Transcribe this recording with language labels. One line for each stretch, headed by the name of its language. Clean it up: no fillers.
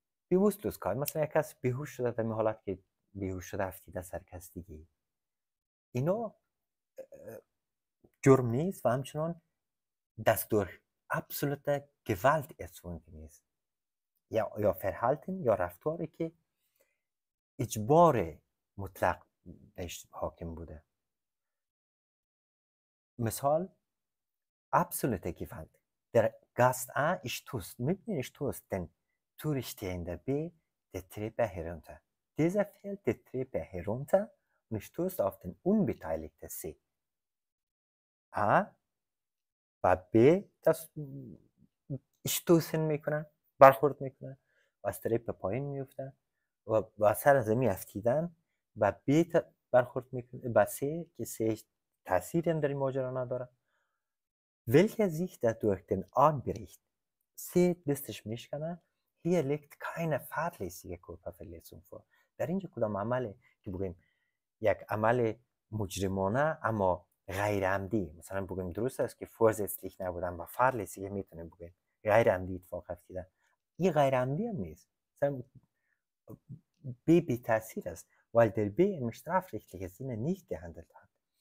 Persian: Bewusstlosigkeit، مثلا یک کس بیهوش شده، در این حالت که بیهوش شده افتیده سر کس دیگه، اینا جرم نیست و همچنان دستور
German: absolute Gewalt erzwungen ist.
Persian: یا Verhalten یا رفتاری که اجبار مطلق بهش حاکم بوده.
German: مثال absolute Gewalt. Der Gast A stößt, mitten stößt den Touristehender B die Treppe herunter. Dieser fällt die Treppe herunter und stößt auf den unbeteiligten C.
Persian: A و B das اشتوسن میکنن، برخورد میکنن و از تریپ پایین میفتن و با سر زمین افتیدن و B برخورد میکنه با C که C تأثیری هم در این ماجرا نداره.
German: Welcher sich dadurch den Arm bricht, C
Persian: دستش میشکنه.
German: Hier liegt keine fahrlässige Körperverletzung vor.
Persian: در اینجا کدام عمله که بگیم یک عمل مجرمانه اما غیر عمدی، مثلا بگیم درست است که vorsätzlich نبودن و fahrlässig میتونیم بگیم غیر عمدی اتفاق افتیدن، این غیر عمدی هم نیست، مثلا بی تاثیر است،
German: weil der B im strafrechtlichen Sinne nicht gehandelt hat.